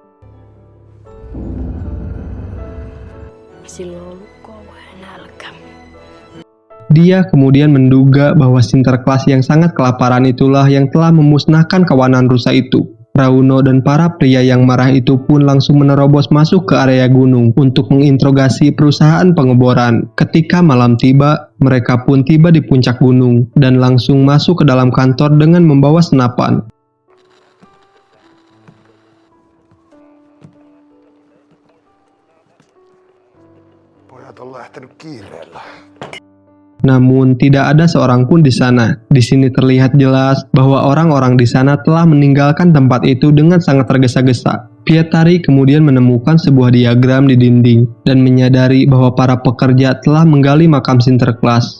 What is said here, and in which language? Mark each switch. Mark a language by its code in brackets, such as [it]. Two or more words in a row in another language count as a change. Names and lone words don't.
[id] Dia kemudian menduga bahwa Sinterklas yang sangat kelaparan itulah yang telah memusnahkan kawanan rusa itu. Rauno dan para pria yang marah itu pun langsung menerobos masuk ke area gunung untuk menginterogasi perusahaan pengeboran. Ketika malam tiba, mereka pun tiba di puncak gunung dan langsung masuk ke dalam kantor dengan membawa senapan. [fi] Pojat on lähtenyt kiireellä. [id] Namun tidak ada seorang pun di sana. Di sini terlihat jelas bahwa orang-orang di sana telah meninggalkan tempat itu dengan sangat tergesa-gesa. Pietari kemudian menemukan sebuah diagram di dinding dan menyadari bahwa para pekerja telah menggali makam Sinterklas.